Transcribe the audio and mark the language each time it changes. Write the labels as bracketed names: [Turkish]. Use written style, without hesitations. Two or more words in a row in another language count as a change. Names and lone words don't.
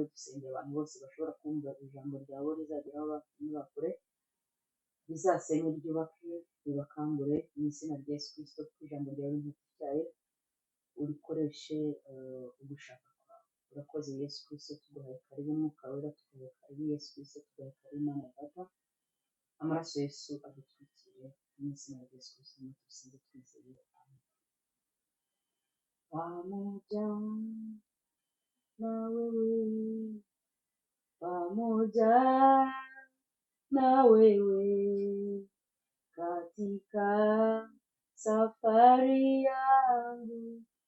[Kinyarwanda] Dusenge abantu bose bashobora kumva ijambo ryawe, rizagera aho bakure, rizasenye, ryubake, ribakangure, mu izina rya Yesu Kristo, kuko ijambo ryawe ntityaye, urikoreshe ugushaka kwawe. Urakoze Yesu Kristo, tuguhaye karibu Mwuka wera, tuguhaye karibu Yesu Kristo, tuguhaye karibu Mana Data. Amaraso Yesu adutwikire, mu izina rya Yesu Kristo dusenze twizeye, amen. [Swahili] Pamoja na wewe, pamoja na wewe, katika safari yangu